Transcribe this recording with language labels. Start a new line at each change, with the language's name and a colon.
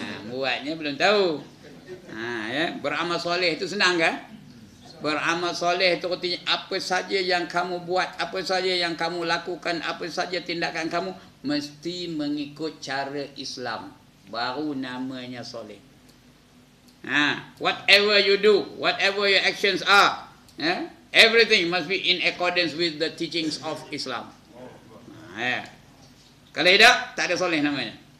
Malay: Buatnya belum tahu. Beramal soleh itu senang kan? Beramal soleh itu artinya apa saja yang kamu buat, apa saja yang kamu lakukan, apa saja tindakan kamu mesti mengikut cara Islam. Baru namanya soleh.
English: Whatever you do, whatever your actions are, everything must be in accordance with the teachings of Islam.
Malay: Kalau tidak, tak ada soleh namanya.